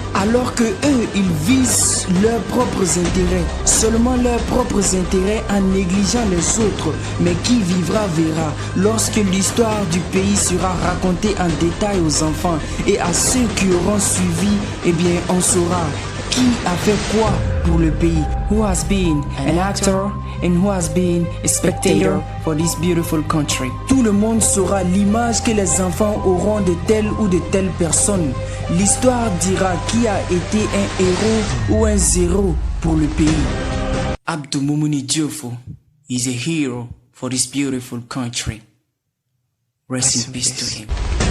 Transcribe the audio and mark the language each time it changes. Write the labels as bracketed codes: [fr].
[fr] Alors que eux, ils visent leurs propres intérêts, seulement leurs propres intérêts en négligeant les autres. Mais qui vivra verra. Lorsque l'histoire du pays sera racontée en détail aux enfants et à ceux qui auront suivi, eh bien, on saura qui a fait quoi pour le pays. [en] Who has been an actor and who has been a spectator for this beautiful country. [fr] Tout le monde saura l'image que les enfants auront de telle ou de telle personne. L'histoire dira qui a été un héros ou un zéro pour le pays. [en] Abdou Moumouni Diofo is a hero for this beautiful country. Rest in peace to him.